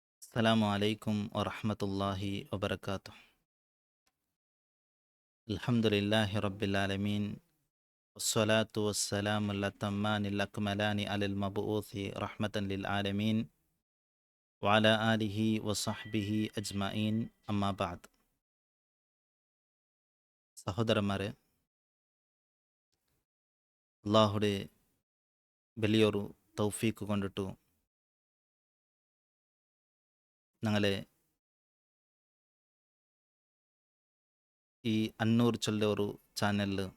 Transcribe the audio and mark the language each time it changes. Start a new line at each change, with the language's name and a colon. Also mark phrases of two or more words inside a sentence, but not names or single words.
Arabic: السلام عليكم ورحمة الله وبركاته. الحمد لله رب العالمين، والصلاة والسلام الأتمان الأكملان على المبعوث رحمة للعالمين وعلى آله وصحبه أجمعين. أما بعد.
Malayalam: സഹോദരന്മാരെ, അള്ളാഹുടെ വലിയൊരു തൗഫീക്ക് കൊണ്ടിട്ടു ഞങ്ങളെ ഈ അന്നൂർ ചൊല്ല ഒരു ചാനലിൽ